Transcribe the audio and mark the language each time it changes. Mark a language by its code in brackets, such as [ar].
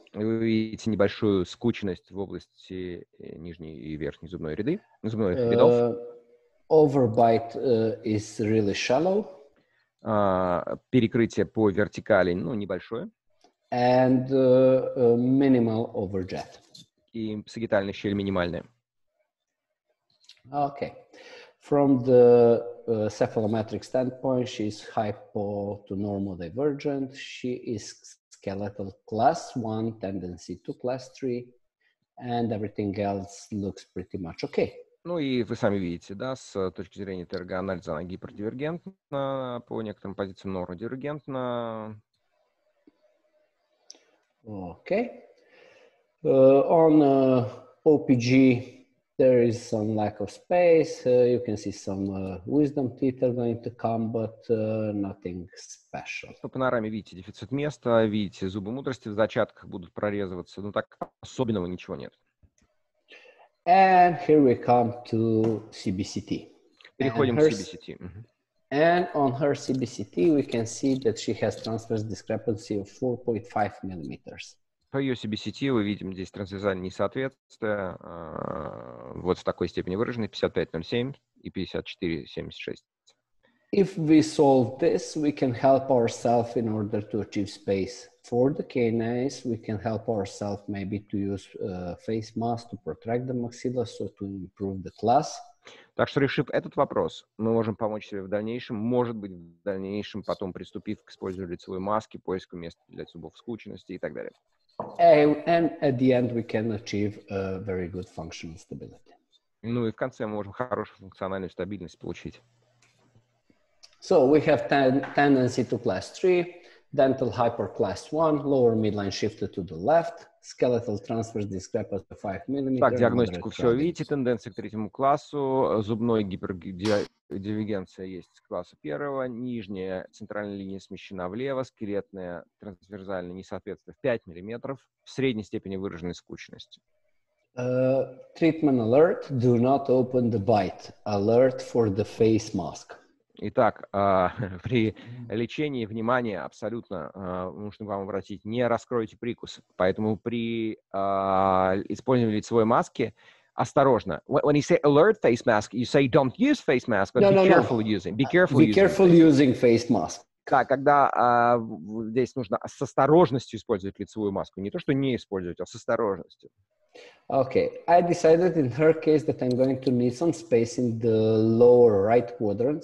[ru] Вы видите небольшую скученность в области нижней и верхней зубных рядов. [en] Overbite is really shallow. [ru] Перекрытие по вертикали, ну, небольшое. [en] And minimal overjet. [ru] И сагитальная щель минимальная. [en] Okay. From the cephalometric standpoint, she's hypo to normal divergent. She is skeletal class 1, tendency to class 3, and everything else looks pretty much okay. [ru] Ну и вы сами видите, да, с точки зрения ТРГ-анализа она гипердивергентна, по некоторым позициям нородивергентна. [en] Okay. On OPG, there is some lack of space. You can see some wisdom teeth are going to come, but nothing special. [ru] По панораме видите дефицит места, видите зубы мудрости в зачатках будут прорезываться, но так особенного ничего нет. [en] And here we come to CBCT. [ru] Переходим к CBCT. [en] And on her CBCT, we can see that she has transverse discrepancy of 4.5 millimeters. [ru] По ее CBCT мы видим здесь трансверсальное несоответствие вот в такой степени выраженной 55,07 и 54,76. [en] If we solve this, we can help ourselves in order to achieve space for the canines. We can help ourselves maybe to use face mask to protract the maxilla, so to improve the class. [ru] Так что, решив этот вопрос, мы можем помочь себе в дальнейшем, может быть, в дальнейшем, потом приступив к использованию лицевой маски, поиску места для зубов скученности и так далее. [en] And at the end, we can achieve a very good functional stability. [ru] Ну и в конце мы можем хорошую функциональную стабильность получить. [en] So we have tendency to class 3, dental hyper class 1, lower midline shifted to the left, skeletal transverse discrepancy 5 mm. [ru] Так, диагностику все видите, тенденция к третьему классу, зубной гипердивергенция есть с класса первого, нижняя центральная линия смещена влево, скелетная трансверсальная несоответствие в 5 мм, в средней степени выраженной скучности. [en] Treatment alert, do not open the bite. Alert for the face mask. [ru] Итак, при лечении, внимание, абсолютно нужно к вам обратить, не раскройте прикус. Поэтому при использовании лицевой маски осторожно. [en] When you say alert face mask, you say don't use face mask, but be careful using. Be careful using face mask. [ru] Да, когда здесь нужно с осторожностью использовать лицевую маску. Не то, что не использовать, а с осторожностью. [en] Okay, I decided in her case that I'm going to need some space in the lower right quadrant.